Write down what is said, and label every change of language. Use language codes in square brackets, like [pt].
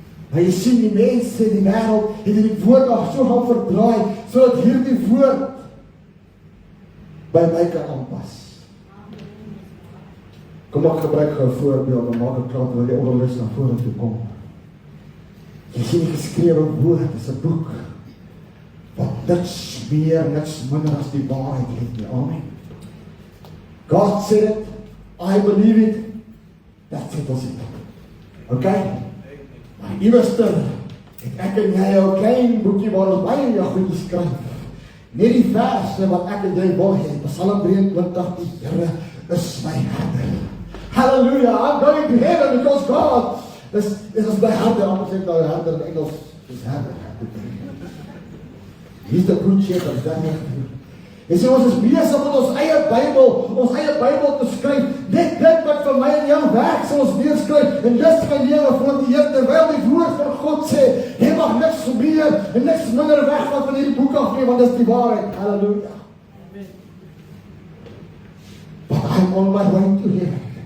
[af] Maar jy sien die mense in die wêreld, het die woord nog so gaan verdraai, sodat hierdie woord by my kan aanpas. Kom ek gebruik gou 'n voorbeeld, dan maak ek klaar terwyl die onderwys na vore toe kom. Jy sien die geskrewe woord is 'n boek wat niks meer, niks minder as die waarheid het nie. Amen. [en] God said it, I believe it, that's it, [af] ons het. Okay? Maar iewester het ek en jy 'n klein boekie waar ons baie goed skryf. Net die verse wat ek en jy wil hê, Psalm 23, die Here is my herder. [en] Hallelujah, I'm going to heaven because God is my herder. [af] Anders sê nou herder in Engels is herder. [en] He's the good shepherd, [af] is dat nie? En sê ons is besig met ons eie Bybel te skryf, net dit wat vir my en jou werk, sal ons neerskryf, en dis my lewe voor die Here, terwyl die woord van God sê, jy mag niks meer en niks minder wegvat van hierdie boek af nie, want dis die waarheid. Hallelujah. [en] But I'm on my way to heaven.